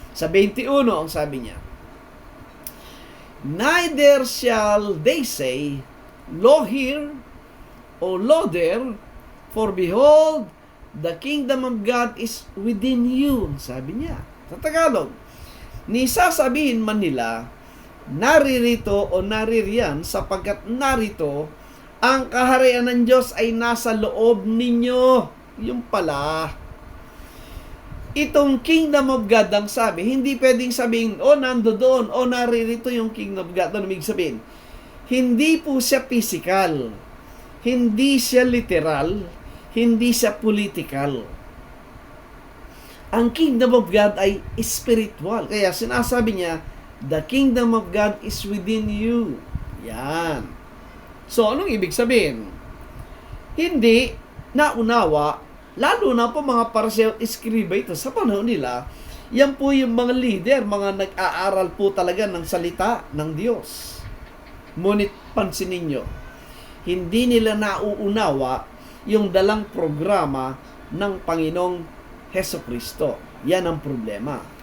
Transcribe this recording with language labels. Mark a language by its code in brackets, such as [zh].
[tl] Sa 21, ang sabi niya, [en] neither shall they say, lo here, o lo there, for behold, the kingdom of God is within you. [tl] Sabi niya. Sa Tagalog, ni sasabihin man nila, naririto o naririyan, sapagkat narito, ang kaharian ng Diyos ay nasa loob ninyo. Yung pala. Itong kingdom of God ang sabi, hindi pwedeng sabihin, nando doon, naririto yung kingdom of God. Ano ibig sabihin? Hindi po siya physical. Hindi siya literal. Hindi siya political. Ang kingdom of God ay spiritual. Kaya sinasabi niya, [en] the kingdom of God is within you. [tl] Yan. So, anong ibig sabihin? Hindi naunawa, lalo na po mga Pariseo at Eskriba ito sa panahon nila, yan po yung mga leader, mga nag-aaral po talaga ng salita ng Diyos. Ngunit pansin ninyo, hindi nila nauunawa yung dalang programa ng Panginoong Heso Kristo. Yan ang problema.